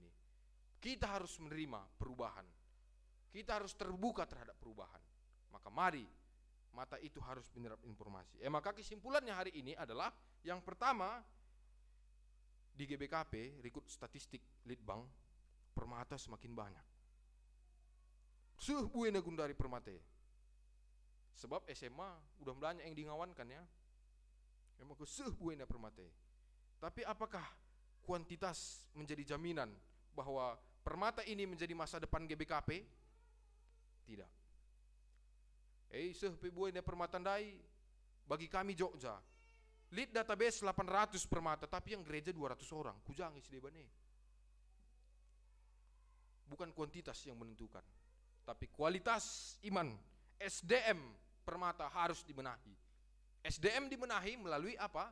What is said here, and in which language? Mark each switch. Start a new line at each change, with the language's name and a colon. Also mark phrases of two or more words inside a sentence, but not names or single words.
Indonesian: Kita harus menerima perubahan. Kita harus terbuka terhadap perubahan. Maka mari mata itu harus menyerap informasi. Maka kesimpulannya hari ini adalah yang pertama di GBKP, Rekod Statistik Litbang, permata semakin banyak.
Batak Karo: Buena gundari permate.
Indonesian: Sebab SMA udah banyak yang dingawankan ya.
Batak Karo: Memang buena permate.
Indonesian: Tapi apakah kuantitas menjadi jaminan bahwa permata ini menjadi masa depan GBKP? Tidak.
Batak Karo: Buena permata dai bagi kami Jogja.
English: Lead database
Indonesian: 800 permata, tapi yang gereja 200 orang.
Batak Karo: Kujangi sidebane.
Indonesian: Bukan kuantitas yang menentukan, tapi kualitas iman. SDM permata harus dibenahi. SDM dibenahi melalui apa?